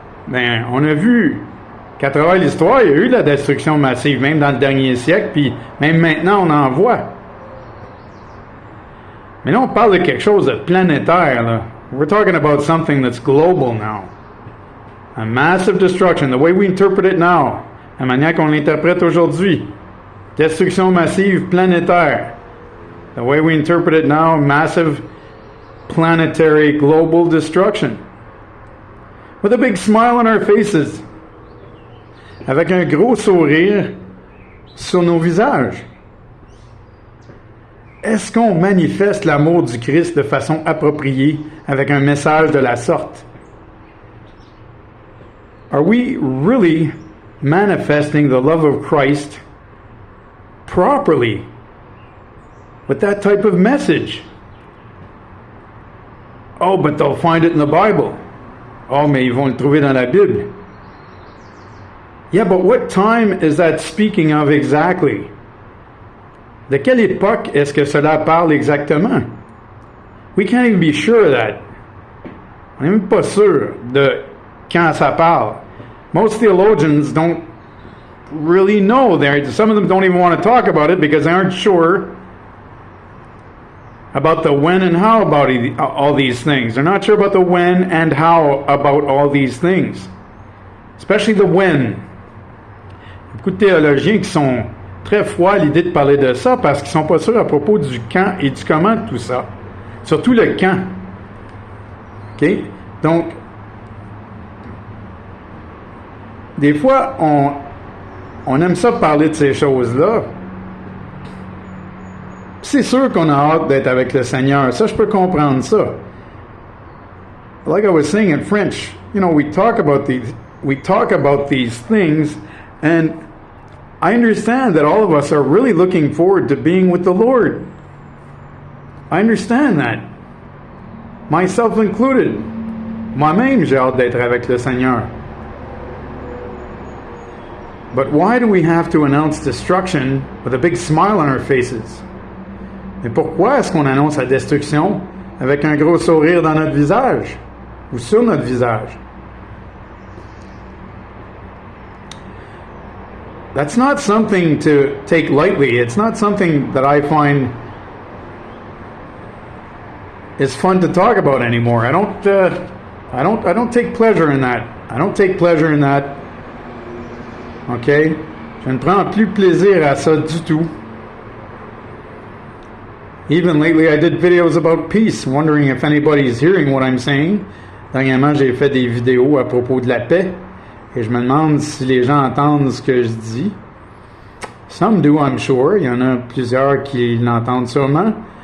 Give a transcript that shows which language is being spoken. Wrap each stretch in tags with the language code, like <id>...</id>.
<fr>Ben, on a vu qu'à travers l'histoire, il y a eu de la destruction massive, même dans le dernier siècle, puis même maintenant, on en voit. Mais là, on parle de quelque chose de planétaire, là.</fr> <en>We're talking about something that's global now. A massive destruction, the way we interpret it now,</en> <fr>la manière qu'on l'interprète aujourd'hui. Destruction massive planétaire.</fr> <en>The way we interpret it now, massive planetary global destruction. With a big smile on our faces.</en> <fr>Avec un gros sourire sur nos visages. Est-ce qu'on manifeste l'amour du Christ de façon appropriée avec un message de la sorte?</fr> <en>Are we really manifesting the love of Christ properly with that type of message? Oh, but they'll find it in the Bible.</en> <fr>Oh, mais ils vont le trouver dans la Bible.</fr> <en>Yeah, but what time is that speaking of exactly?</en> <fr>De quelle époque est-ce que cela parle exactement?</fr> <en>We can't even be sure of that.</en> <fr>On n'est même pas sûr de quand ça parle.</fr> <en>Most theologians don't really know. Some of them don't even want to talk about it because they aren't sure about the when and how about all these things. They're not sure about the when and how about all these things. Especially the when.</en> <fr>Beaucoup de théologiens qui sont très froids à l'idée de parler de ça parce qu'ils sont pas sûrs à propos du quand et du comment de tout ça. Surtout le quand. OK? Donc, des fois, on aime ça parler de ces choses-là. C'est sûr qu'on a hâte d'être avec le Seigneur. Ça, je peux comprendre ça.</fr> <en>Like I was saying in French, you know, we talk about these things, and I understand that all of us are really looking forward to being with the Lord. I understand that. Myself included.</en> <fr>Moi-même, j'ai hâte d'être avec le Seigneur.</fr> <en>But why do we have to announce destruction with a big smile on our faces?</en> <fr>Mais pourquoi est-ce qu'on annonce la destruction avec un gros sourire dans notre visage ou sur notre visage?</fr> <en>That's not something to take lightly. It's not something that I find is fun to talk about anymore. I don't take pleasure in that. I don't take pleasure in that. OK?</en> <fr>Je ne prends plus plaisir à ça du tout.</fr> <en>Even lately, I did videos about peace, wondering if anybody's hearing what I'm saying.</en> <fr>Dernièrement, j'ai fait des vidéos à propos de la paix, et je me demande si les gens entendent ce que je dis.</fr> <en>Some do, I'm sure.</en> <fr>Il y en a plusieurs qui l'entendent sûrement.</fr>